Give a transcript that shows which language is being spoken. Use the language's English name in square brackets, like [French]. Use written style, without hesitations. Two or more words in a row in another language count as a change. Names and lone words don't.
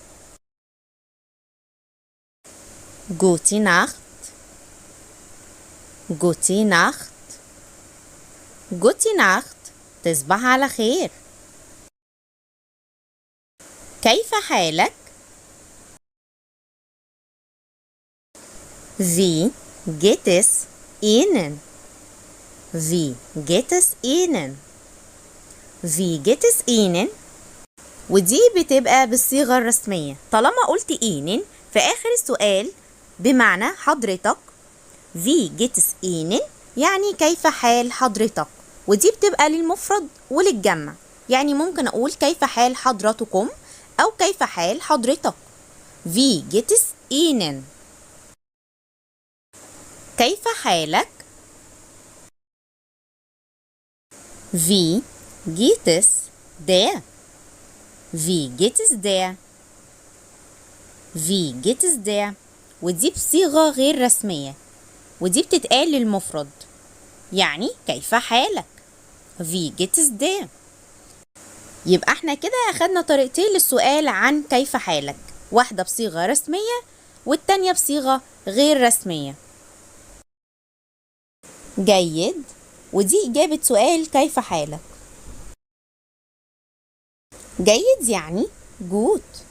[German] Gute Nacht. Gute Nacht. Gute Nacht. [Arabic] تصبح على خير. كيف حالك؟ [German] Wie geht es Ihnen? Wie geht es Ihnen? Wie geht es Ihnen؟ [Arabic] ودي بتبقى بالصيغة الرسمية. طالما قلت إينن في آخر السؤال بمعنى حضرتك، [German] Wie geht es Ihnen [Arabic] يعني كيف حال حضرتك، ودي بتبقى للمفرد وللجمع. يعني ممكن أقول كيف حال حضرتكم أو كيف حال حضرتك. [German] Wie geht es Ihnen؟ [Arabic] كيف حالك؟ [German] Wie geht es dir؟ Wie geht es dir؟ Wie geht es dir؟ [Arabic] ودي بصيغة غير رسمية، ودي بتتقال للمفرد. يعني كيف حالك؟ [German] Wie geht es dir؟ [Arabic] يبقى احنا كده أخدنا طريقتين للسؤال عن كيف حالك، واحدة بصيغة رسمية والتانية بصيغة غير رسمية. جيد. ودي إجابة سؤال كيف حالك. جيد يعني gut.